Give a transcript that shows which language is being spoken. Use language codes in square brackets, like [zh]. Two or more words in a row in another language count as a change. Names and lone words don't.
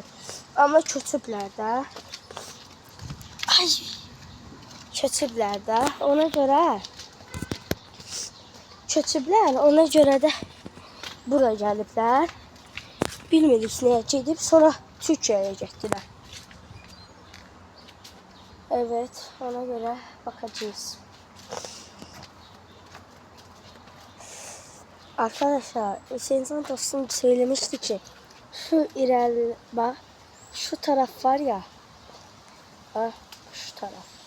[az] Amma köçüblər də. Köçüblər də. Ona görə də bura gəliblər. Bilmirik nəyə gedib, sonra Türkiyəyə getdilər. [tr] Evet, ona göre bakacağız. Arkadaşlar, Hüseyin dostum söylemişti ki şu ileride bak, şu taraf var ya, bak şu taraf.